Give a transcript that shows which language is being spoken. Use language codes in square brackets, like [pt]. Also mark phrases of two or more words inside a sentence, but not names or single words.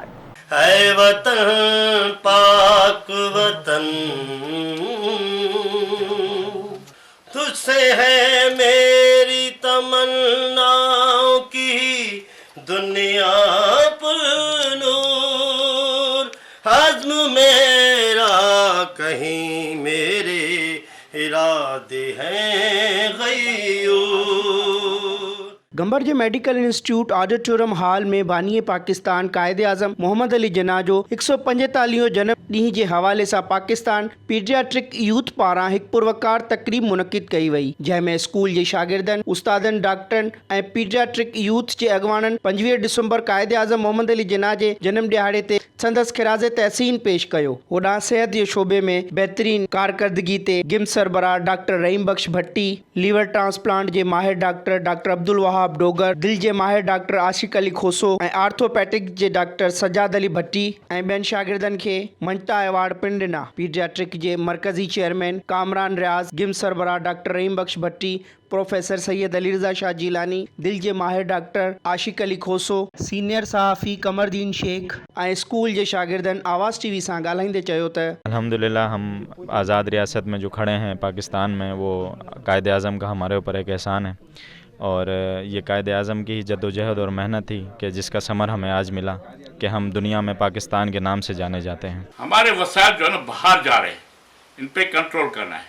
[ur] ہے وطن پاک وطن، تجھ سے ہے میری تمناؤں کی دنیا پر نور، حزم میرا کہیں میرے ارادے ہیں غیور. [sd] गंबर जे [en] medical institute auditorium hall [sd] में बानी पाकिस्तान कायदे आज़म मोहम्मद अली जिन्ना जो 145 जन्म ॾींहं जे हवाले से पाकिस्तान पीडियाट्रिक यूथ पारां एक पुरवकार तकरीब मुनक़िद कई वई, जंहिंमें स्कूल के शागिर्दनि, उस्तादनि, डॉक्टरनि ऐं पीडियाट्रिक यूथ के अॻवाननि 25 डिसंबर कायदे आज़म मोहम्मद अली जिन्ना के जन्म दिहाड़े ते संदसि खिराज तहसीन पेश कयो। होॾां सेहत के शोबे में बेहतरीन कारकर्दगी ते गिम्स सरबराह डॉक्टर रहीम बख्श भट्टी, [en] liver transplant [sd] के माहिर डॉक्टर अब्दुल वहाब डोगर, दिल के माहिर डॉक्टर आशिक अली खोसो ऐं आर्थोपैटिक के डॉक्टर सजाद अली भट्टी ऐं ॿियनि शागिर्दनि खे मंटा अवार्ड पिण ॾिना। पीडियाट्रिक के मरकजी चेयरमैन कामरान रियाज, गिम्स सरबराह डॉक्टर रहीम बख्श भट्टी, प्रोफेसर सैयद अली रज़ा शाह जीलानी, दिल के माहिर डॉक्टर आशिक अली खोसो, सीनियर सहाफ़ी कमरदीन शेख ऐं स्कूल के शागिर्दनि आवाज़ टीवी से ॻाल्हाईंदे चयो त [ur] الحمدللہ ہم آزاد ریاست میں جو کھڑے ہیں پاکستان میں، وہ قائد اعظم کا ہمارے اوپر ایک احسان ہے اور یہ قائد اعظم کی جدوجہد اور محنت تھی کہ جس کا ثمر ہمیں آج ملا کہ ہم دنیا میں پاکستان کے نام سے جانے جاتے ہیں. ہمارے وسائل جو ہے نا باہر جا رہے ہیں، ان پہ کنٹرول کرنا ہے.